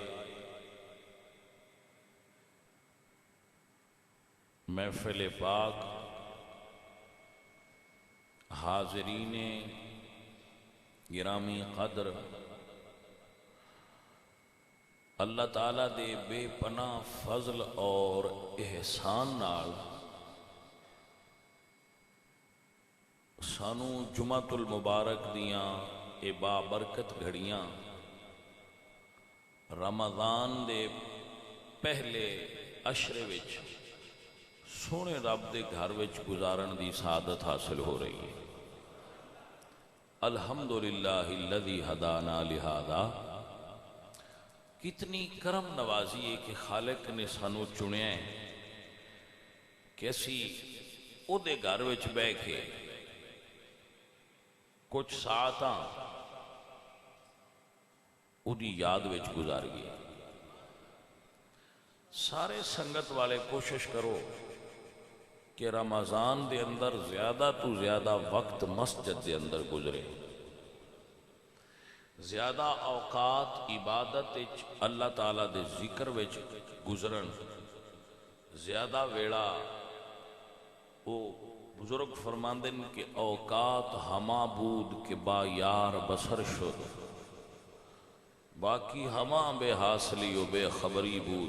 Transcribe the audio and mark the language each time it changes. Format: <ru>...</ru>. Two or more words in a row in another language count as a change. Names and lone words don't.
<pa>محفل پاک حاضرین گرامی قدر اللہ تعالیٰ دے بے پناہ فضل اور احسان نال سانو جمعۃ المبارک دیاں اے بابرکت گھڑیاں رمضان دے پہلے عشرے وچ سونے رب دے گھر وچ گزارن دی سعادت حاصل ہو رہی ہے۔</pa> <ar>الحمدللہ الذی ہدانا لہذا،</ar> <pa>کتنی کرم نوازی ہے کہ خالق نے سانو چنیا ہے کہ اسی او دے گھر وچ بہ کے کچھ ساعتاں او دی یاد وچ گزار گیا۔ سارے سنگت والے کوشش کرو کہ رمضان دے اندر زیادہ تو زیادہ وقت مسجد دے اندر گزرے، زیادہ اوقات عبادت وچ اللہ تعالیٰ دے ذکر وچ گزرن، زیادہ ویڑا وہ بزرگ فرماندے کہ</pa> <fa>اوقات ہما بود کہ با یار بسر شد، باقی ہما بے حاصلی و بے خبری بود۔</fa>